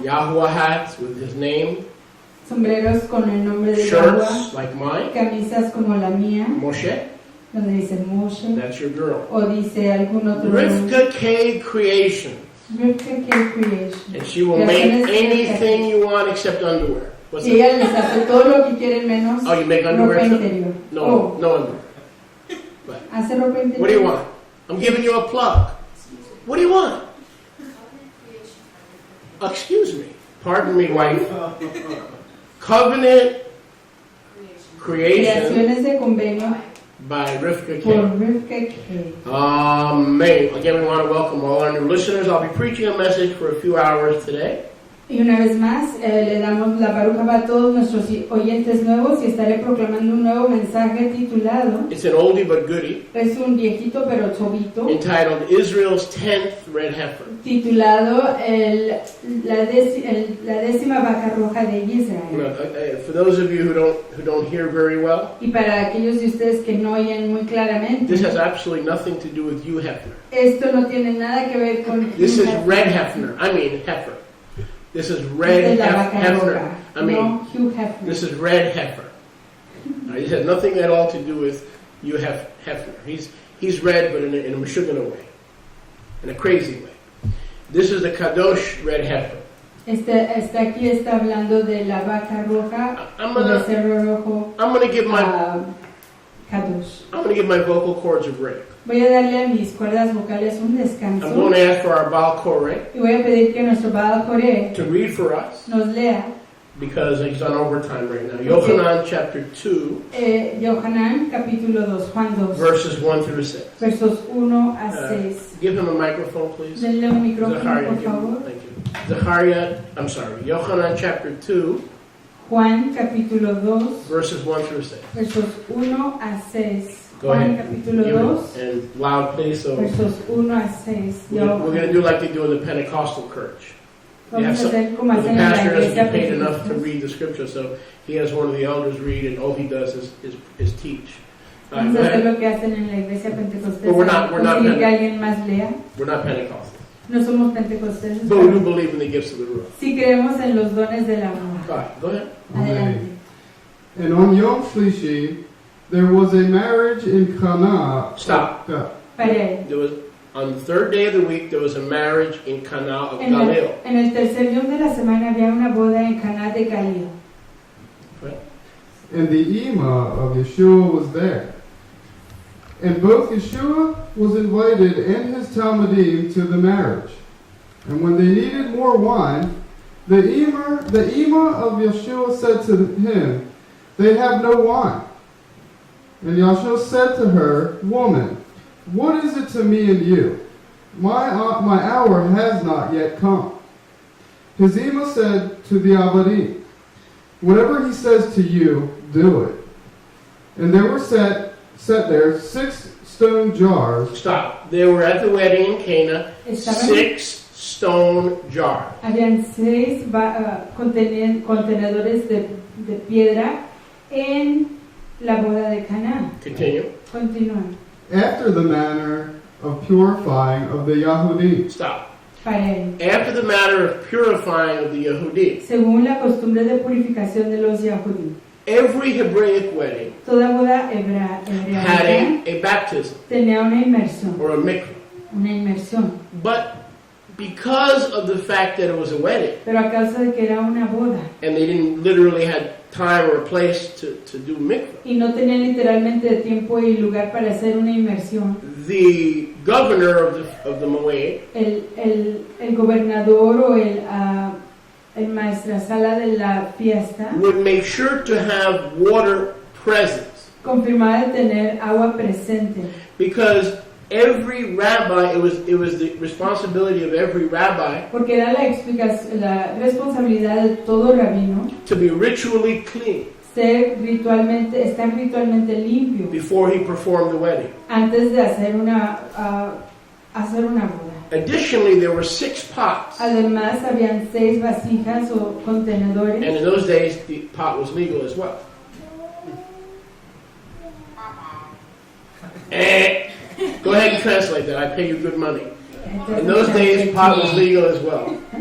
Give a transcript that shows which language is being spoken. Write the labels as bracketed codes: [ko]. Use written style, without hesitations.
[en] Yahuwah hats with his name, [es] sombreros con el nombre de Yahweh, [en] shirts like mine, [es] camisas como la mía, [en] Moshe, [es] donde dice Moshe, [en] that's your girl. [es] o dice algún otro nombre. [en] Rivka K Creation, [es] Rivka K Creation. [en] and she will make anything you want except underwear. What's [es] Y [en] that? [es] ella les hace todo lo que quieren menos [en] Oh, you make [es] ropa [en] underwear too? [es] interior. [en] No, no underwear. [es] Hace ropa interior. [en] What do you want? I'm giving you a plug. What do you want? Excuse me. Pardon me, wife. Covenant Creation [es] Creaciones de convenio [en] by Rivka [es] por [en] K. [es] Rivka K. [en] Amen. Again, we want to welcome all our new listeners. I'll be preaching a message for a few hours today. [es] Y una vez más, le damos la baruja a todos nuestros oyentes nuevos y estaré proclamando un nuevo mensaje titulado, [en] It's an oldie but goodie, [es] es un viejito pero tobito, [en] entitled Israel's 10th Red Heifer. [es] titulado la décima vaca roja de Israel. [en] For those of you who don't hear very well, [es] Y para aquellos de ustedes que no oyen muy claramente, [en] this has absolutely nothing to do with you, Hefner. [es] esto no tiene nada que ver con [en] This is Red Hefner. I mean heifer. This is Red Hefner. I mean, [es] no Hugh Hefner. [en] this is Red Heifer. It has nothing at all to do with you, Hefner. He's red, but in a Meshuggah way, in a crazy way. This is the Kadosh Red Heifer. [es] Aquí está hablando de la vaca roja, el cerro rojo, [en] I'm gonna give my [es] Kadosh. [en] vocal cords a break. [es] Voy a darle a mis cuerdas vocales un descanso [en] going to ask for our Baal Koreh [es] y voy a pedir que nuestro Baal Coré [en] to read for us [es] nos lea [en] because he's on overtime right now. Yochanan chapter 2, [es] Yohanan capítulo 2, Juan 2, [en] verses 1 through 6. [es] versos 1 a 6. [en] Give him a microphone, please. [es] Denle un micrófono, [en] Zachariah, [es] por [en] give him, [es] favor. [en] thank you. Yochanan chapter 2, [es] Juan capítulo 2, [en] verses 1 through 6. [es] versos 1 a 6. [en] Go [es] Juan [en] ahead. [es] capítulo [en] Give [es] 2, [en] it, and loud, please. So [es] versos 1 a 6. [en] we're going to do like they do in the Pentecostal church. [es] Vamos a hacer como [en] The [es] hacen en la [en] pastor doesn't [es] iglesia [en] get paid enough to [es] pentecostal. [en] read the scripture, so he has one of the elders read, and all he does is teach. All right, [es] Vamos [en] go [es] a hacer [en] ahead. [es] lo que hacen en la iglesia pentecostés. [en] But we're not [es] Conseguir que alguien más lea. [en] We're not Pentecostal. [es] No somos pentecosteses. [en] But we do believe in the gifts of the Ruach. [es] Sí creemos en los dones de la [en] All [es] roja. [en] right, go ahead. [es] Adelante. [en] And on Yom Shlishi, there was a marriage in Cana. Stop. [es] Pare. [en] There was, on the third day of the week, there was a marriage in Cana of [es] En [en] Galilee. [es] el tercer día de la semana había una boda en Caná de Galilea. [en] Right? And the Ima of Yeshua was there. And both Yeshua was invited and his Talmudim to the marriage. And when they needed more wine, the Ima of Yeshua said to him, "They have no wine." And Yeshua said to her, "Woman, what is it to me and you? My hour has not yet come." His Ima said to the Avadim, "Whatever he says to you, do it." And there were set there 6 stone jars. Stop. They were at the wedding in Cana, [es] Estaban- [en] 6 stone jars. [es] Habían 6 contenedores de piedra en la boda de Caná. [en] Continue. [es] Continúa. [en] After the manner of purifying of the Yahudi. Stop. [es] Pare. [en] After the matter of purifying of the Yehudi, [es] Según la costumbre de purificación de los Yahudí, [en] every Hebraic wedding [es] toda boda hebrea [en] had a baptism [es] tenía una inmersión. [en] or a mikvah. [es] Una inmersión. [en] But because of the fact that it was a wedding, [es] Pero a causa de que era una boda [en] and they didn't literally have time or place to do mikvah, [es] y no tenían literalmente tiempo y lugar para hacer una inmersión, [en] the governor of the Moed [es] el gobernador o el maestrazala de la fiesta [en] would make sure to have water present, [es] confirmaba de tener agua presente, [en] because every rabbi, it was the responsibility of every rabbi [es] porque era la responsabilidad de todo rabino [en] to be ritually clean [es] estar ritualmente limpio [en] before he performed the wedding. [es] antes de hacer una boda. [en] Additionally, there were 6 pots, [es] Además, habían 6 vasijas o contenedores. [en] and in those days the pot was legal as well. Go ahead and translate that. I pay you good money. In those days, pot was legal as well.